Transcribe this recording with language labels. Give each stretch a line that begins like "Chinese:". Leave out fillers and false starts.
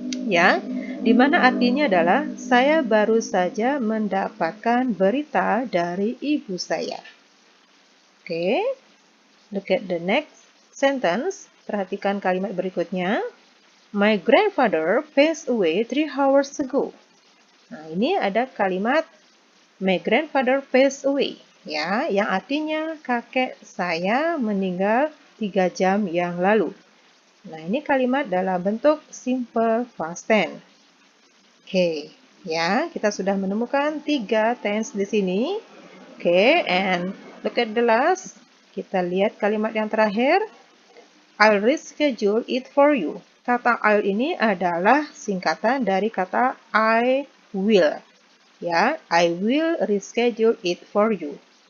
Indonesian: Ya, di mana artinya adalah saya baru saja mendapatkan berita dari ibu saya.
English: Oke, look at the next sentence.
Indonesian: Perhatikan kalimat berikutnya.
English: My grandfather passed away 3 hours ago.
Indonesian: Nah, ini ada kalimat
English: my grandfather passed away,
Indonesian: ya, yang artinya kakek saya meninggal 3 jam yang lalu. Nah, ini kalimat dalam bentuk simple past tense. Oke, ya, kita sudah menemukan 3 tense di sini. Oke,
English: and look at the last.
Indonesian: Kita lihat kalimat yang terakhir.
English: I'll reschedule it for you.
Indonesian: Kata I'll ini adalah singkatan dari kata I will.
English: Ya, I will reschedule it for you.